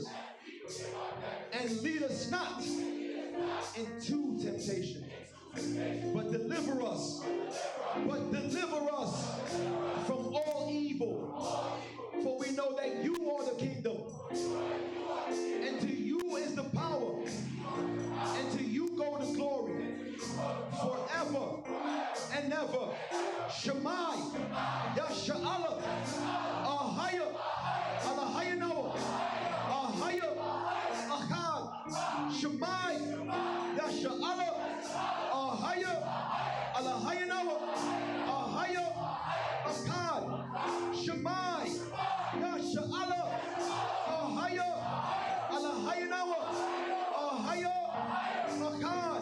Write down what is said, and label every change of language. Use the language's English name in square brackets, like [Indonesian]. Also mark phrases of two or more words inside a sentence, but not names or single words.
[English] And lead us not into temptation, but deliver us from all evil. For we know that you are the kingdom, and to you is the power, and to you go the glory forever and ever. Shemai, Yasha'ala, Ahaya, Alahaya Noah, Ahaya, Ahad, Shemai, Yasha'ala, Ahaya, Alahaya Noah, Ahaya, Ahad, Shemai, Yasha'ala, Ahaya, Alahaya Noah, Ahaya, Ahad.